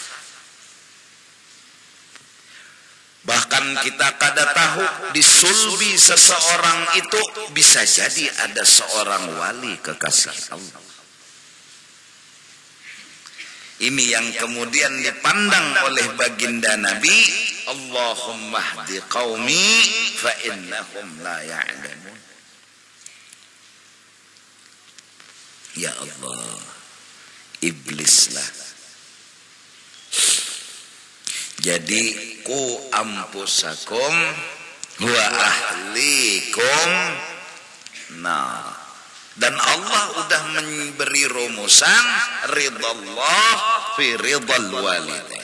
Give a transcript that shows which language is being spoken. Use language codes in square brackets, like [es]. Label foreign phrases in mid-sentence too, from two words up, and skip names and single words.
[bjn] Bahkan kita kada tahu di sulbi seseorang itu bisa jadi ada seorang wali kekasih Allah. [id] Ini yang kemudian dipandang oleh baginda Nabi, [ar] Allahumma hdi qaumi fa innahum la ya'lamun. [id] Ya Allah, iblislah. [ar] Jadi ku ampusakum wa ahlikum. [id] Nah, dan Allah udah memberi rumusan [ar] ridallah fi ridal walidain.